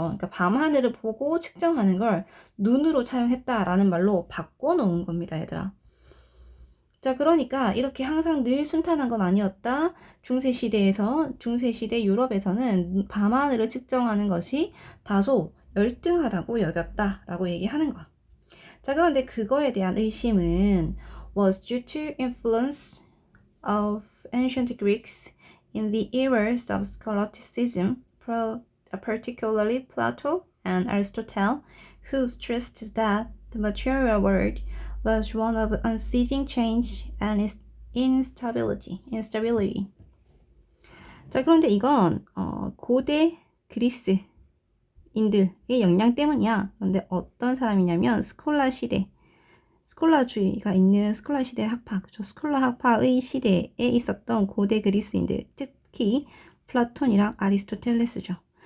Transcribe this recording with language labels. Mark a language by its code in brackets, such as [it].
[ko] 그러니까 밤하늘을 보고 측정하는 걸 눈으로 차용했다라는 말로 바꿔놓은 겁니다, 얘들아. 자, 그러니까 이렇게 항상 늘 순탄한 건 아니었다. 중세시대 유럽에서는 밤하늘을 측정하는 것이 다소 열등하다고 여겼다라고 얘기하는 거야. 자, 그런데 그거에 대한 의심은 [en] was due to influence of ancient Greeks in the eras of scholasticism, particularly Plato and Aristotle, who stressed that the material world was one of unceasing change and instability. [ko] 자, 그런데 이건 고대 그리스인들의 영향 때문이야. 그런데 어떤 사람이냐면 스콜라주의가 있는 스콜라 시대 학파, 그렇죠? 스콜라 학파의 시대에 있었던 고대 그리스인들, 특히 플라톤이랑 아리스토텔레스죠.